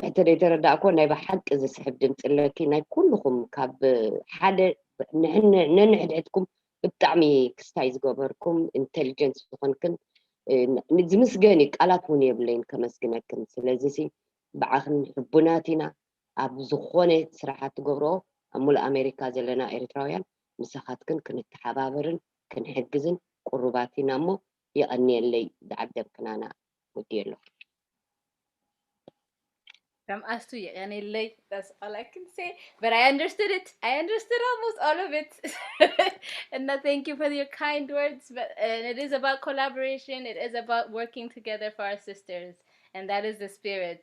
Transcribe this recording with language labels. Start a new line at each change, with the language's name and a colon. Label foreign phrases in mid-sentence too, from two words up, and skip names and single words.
Tigrinya: ተደይተረዳእኮ ናይ ብሓቂ ዝስሕብ ድምፂ ኣለኪ ናይ ኩልኩም ካብ ሓደ ነንሕድሕትኩም ብጣዕሚ ክስታይ ዝገበርኩም ኢንቴሊጀንስ ዝኾንክን ዝምስገኒ ቃላት እውን የብለይን ከመስግነክን ስለዚ ብዓኽን ሕቡናት ኢና ኣብ ዝኾነ ስራሓት ትገብርኦ ኣብ ሙሉእ ኣሜሪካ ዘለና ኤርትራውያን ንስኻትክን ክንተሓባበርን ክንሕግዝን ቁሩባት ኢና እሞ ይቐኒየለይ ዝዓደም ክናና ውድየ ኣለኹ
English: From us to Yanilay, that's all I can say. But I understood it. I understood almost all of it. And thank you for your kind words. But and it is about collaboration. It is about working together for our sisters. And that is the spirit.